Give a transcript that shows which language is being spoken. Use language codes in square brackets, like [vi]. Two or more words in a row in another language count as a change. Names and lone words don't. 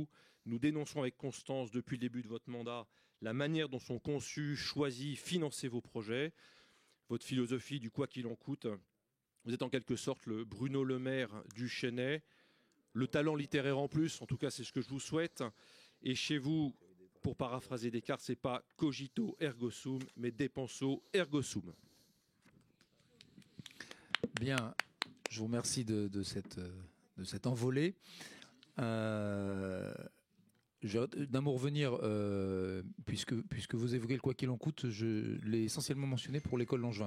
[fr] Nous dénonçons avec constance, depuis le début de votre mandat, la manière dont sont conçus, choisis, financés vos projets. Votre philosophie du quoi qu'il en coûte. Vous êtes en quelque sorte le Bruno Le Maire du Chênay, le talent littéraire en plus, en tout cas c'est ce que je vous souhaite. Et chez vous, pour paraphraser Descartes, c'est pas [la] cogito ergo sum, [fr] mais [la] depenso ergo sum. [fr] Bien, je vous remercie de cette envolée. D'un mot revenir, puisque vous évoquez le quoi qu'il en coûte, je l'ai essentiellement mentionné pour l'école Langevin.